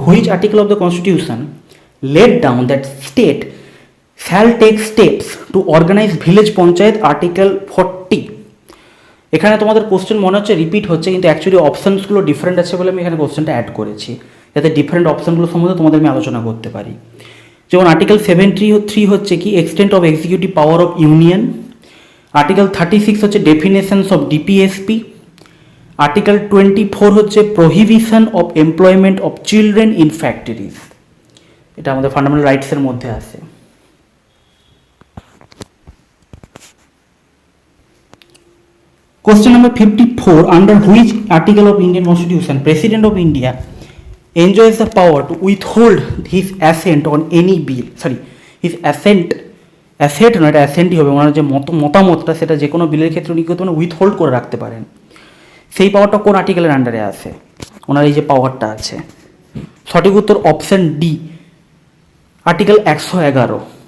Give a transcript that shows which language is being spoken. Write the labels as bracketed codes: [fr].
[en] Which article of the Constitution laid down that state shall take steps to organize village panchayat? Article 40. [bn] এখানে তোমাদের question মনে হচ্ছে repeat হচ্ছে, কিন্তু actually অপশানসগুলো different আছে বলে আমি এখানে কোশ্চেনটা অ্যাড করেছি, যাতে ডিফারেন্ট অপশানগুলো সম্বন্ধে তোমাদের আমি আলোচনা করতে পারি। যেমন আর্টিকেল 73 হচ্ছে কি? [en] Extent of executive power of union. [bn] Article 36 হচ্ছে [en] Definitions of DPSP. [bn] আর্টিকেল 24 হচ্ছে [en] Prohibition of employment of children in factories. [bn] এটা আমাদের ফান্ডামেন্টাল রাইটসের মধ্যে আছে। [en] Question number 54. Under which article of Indian Constitution President of India enjoys the power to withhold his assent on any bill? Sorry, his assent [bn] না, এটা অ্যাসেন্টই হবে। ওনার যে মতামতটা সেটা যে কোনো বিলের ক্ষেত্রে উনি কিন্তু উইথহোল্ড করে রাখতে পারেন। সেই পাওয়ারটা কোন আর্টিকেলের আন্ডারে আছে? ওনার এই যে পাওয়ারটা আছে, সঠিক উত্তর অপশান ডি, আর্টিকেল 111।